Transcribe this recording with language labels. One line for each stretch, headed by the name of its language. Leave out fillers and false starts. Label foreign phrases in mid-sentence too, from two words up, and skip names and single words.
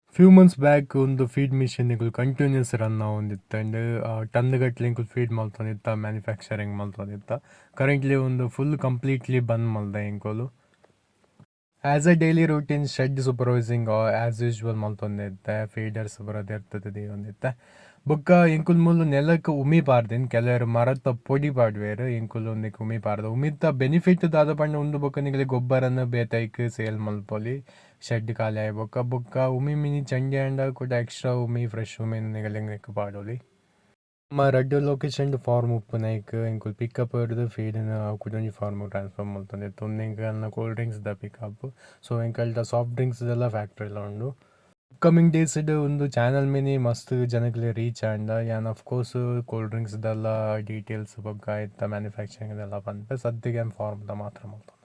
English: few months back
Tulu: ಒಂದು
English: feed machines continuous run
Tulu: ಆವೊಂದಿತ್ತು ಆ್ಯಂಡ್ ಟನ್ಗಟ್ಲೆ ಫೀಡ್ ಮಲ್ತೊಂದಿತ್ತ ಮ್ಯಾನುಫ್ಯಾಕ್ಚರಿಂಗ್ ಮಲ್ತೊಂದಿತ್ತ. ಕರೆಂಟ್ಲಿ ಒಂದು
English: full completely
Tulu: ಬಂದ್ ಮಲ್ದ ಎಂಕುಲು.
English: as a daily routine shed supervising as usual
Tulu: ಮಲ್ತೊಂದಿತ್ತೆ, ಫೀಡರ್ಸ್ ಬರೋದು ಇರ್ತದೆ ಒಂದಿತ್ತೆ. ಬೊಕ್ಕ ಎಂಕುಲು ಮೂಲು ನೆಲಕ್ಕೆ ಉಮಿ ಪಾರ್ದಿನ್ ಕೆಲವರು ಮರತ್ತ ಪೊಡಿ ಪಾಡ್ವೇರು ಎಂಕುಲು ಒಂದಕ್ಕೆ ಉಮಿ ಪಾರ್ದ ಉಮಿತ್ತ ಬೆನಿಫಿಟ್ ದಾದ ಪಂಡ ಉಂದು ಬೊಕ್ಕ ನಿಗಲಿ ಗೊಬ್ಬರನ ಬೇತೈಕ್ ಸೇಲ್ ಮಲ್ಪೊಲಿ ಶೆಡ್ ಖಾಲಿ ಆಯ್ ಬೊಕ್ಕ ಉಮಿ ಮಿನಿ ಚಂಡಿ ಆಂಡ ಕೂಡ ಎಕ್ಸ್ಟ್ರಾ ಉಮಿ ಫ್ರೆಶ್ ಉಮಿ ನಿಗಲಿಂಗ್ ಪಾಡೋಲಿ. ನಮ್ಮ
English: red location farm
Tulu: ಉಪ್ಪುನೈಕ್ ಎಂಕುಲು ಪಿಕಪ್ ಹಿಡಿದು ಫೀಡ್ನ ಕುಡೊಂಜಿ
English: farm transfer
Tulu: ಮಲ್ತೊಂದೆ ತೊಂದು
English: cool drinks
Tulu: ದ ಪಿಕಪ್. ಸೊ ಎಂಕಲ್ಟ
English: soft drinks
Tulu: ಎಲ್ಲ ಫ್ಯಾಕ್ಟ್ರಿಲ ಉಂಡು.
English: upcoming days
Tulu: ಒಂದು ಚಾನಲ್ ಮಿನಿ ಮಸ್ತ್ ಜನಕ್ಲೆ ರೀಚ್ ಆಂಡ ಯಾನ್
English: of course cool drinks
Tulu: ದೆಲ್ಲ ಡೀಟೇಲ್ಸ್ ಬಗ್ಗೆ ಆಯ್ತಾ ಮ್ಯಾನುಫ್ಯಾಕ್ಚರಿಂಗ್ ಎಲ್ಲ ಬಂದು ಸದ್ಯಗೆ ಫಾರ್ಮ್ ಮಾತ್ರ ಮಾಡ್ತಾನೆ.